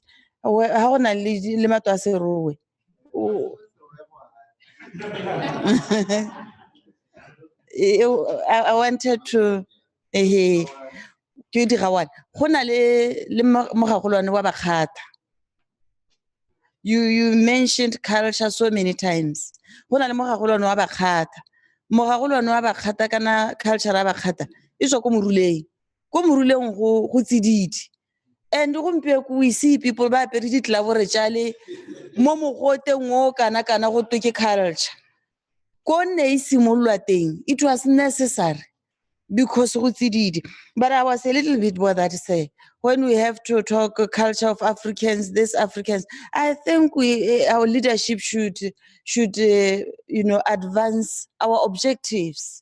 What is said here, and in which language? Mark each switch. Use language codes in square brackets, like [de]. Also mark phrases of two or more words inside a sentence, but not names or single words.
[en] How I wanted to you mentioned culture so many times. Culture and we see people [tn] ba apere ditlabore tšale mo mogoteng o kana go twe ke culture ko nne e simololwa teng. [en] It was necessary because [tn] go tsididi. [en] But I was a little bit bothered to say, when we have to talk culture of Africans, this Africans, I think our leadership should you know, advance our objectives.